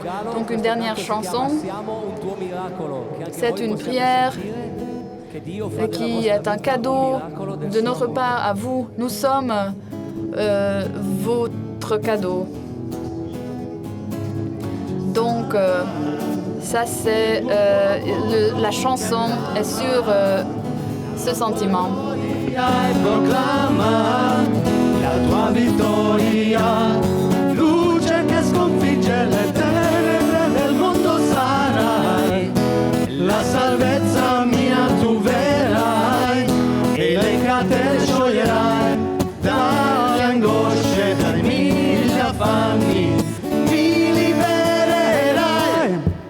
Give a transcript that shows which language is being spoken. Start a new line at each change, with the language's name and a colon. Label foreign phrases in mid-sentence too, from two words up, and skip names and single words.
French: Donc une dernière chanson, c'est une prière qui est un cadeau de notre part à vous. Nous sommes votre cadeau. Donc ça c'est la chanson est sur ce sentiment.
Italian: Proclama la tua vittoria, luce che sconfigge le tenebre del mondo sarai, la salvezza mia tu verai e le catene scioglierai, dalle angosce, dai mille affanni mi libererai.